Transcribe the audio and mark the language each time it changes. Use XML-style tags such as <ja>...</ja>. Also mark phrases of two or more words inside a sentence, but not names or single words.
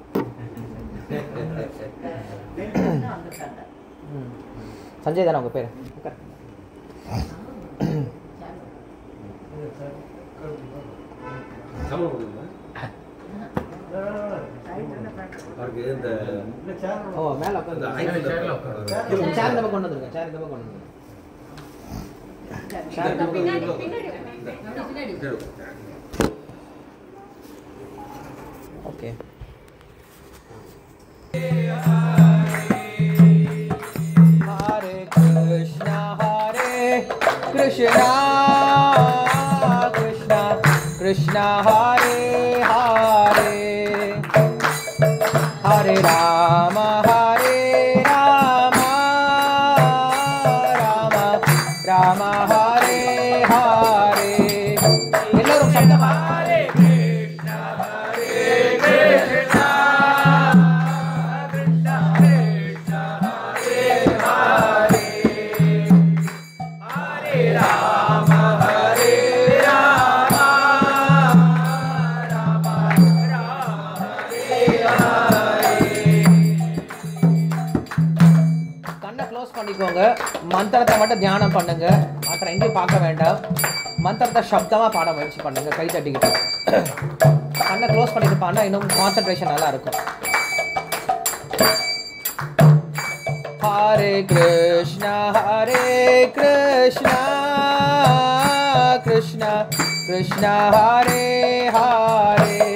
<ta>சஞ்சய் தானே உங்க பேரு ஓ மேல உட்காந்து சேர் நம்ம கொண்டு வந்துருங்க சேர் நம்ம கொண்டு வந்துருங்க Okay.</ta> <sa>हरे कृष्ण कृष्ण कृष्ण हरे हरे हरे राम राम राम हरे हरे</sa> <ta>எல்லாரும் சத்தமா</ta> <sa>हरे कृष्ण कृष्ण कृष्ण हरे हरे हरे राम राम हरे हरे</sa> <ta>கண்ணை க்ளோஸ் பண்ணிக்கோங்க மந்திரத்தை மட்டும் தியானம் பண்ணுங்க மற்ற எங்கேயும் பார்க்க வேண்டாம் மந்திரத்தை சப்தமா பாட முயற்சி பண்ணுங்க கை தட்டிக்கிட்டு கண்ணை க்ளோஸ் பண்ணிட்டு பாடினா இன்னும் கான்சென்ட்ரேஷன் நல்லா இருக்கும்</ta> <sa>हरे कृष्ण कृष्ण कृष्ण हरे हरे</sa>